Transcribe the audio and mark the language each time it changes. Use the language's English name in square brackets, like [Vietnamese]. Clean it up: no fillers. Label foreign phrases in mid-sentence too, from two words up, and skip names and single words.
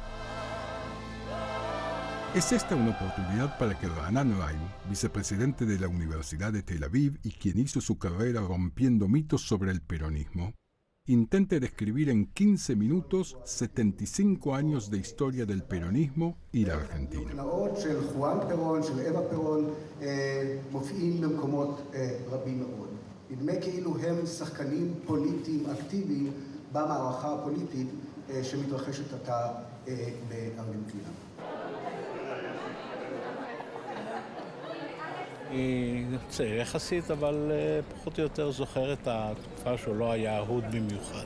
[Spanish] Es esta una oportunidad para que Raanan Rai, vicepresidente de la Universidad de Tel Aviv y quien hizo su carrera rompiendo mitos sobre el peronismo, intente describir en 15 minutos 75 años de historia del peronismo y la Argentina. [Hebrew] נדמה כאילו הם שחקנים פוליטיים אקטיביים במערכה הפוליטית שמתרחשת עתה בארגנטינה. אני צעיר יחסית, אבל פחות או יותר זוכר את התקופה שהוא לא היה אהוד במיוחד.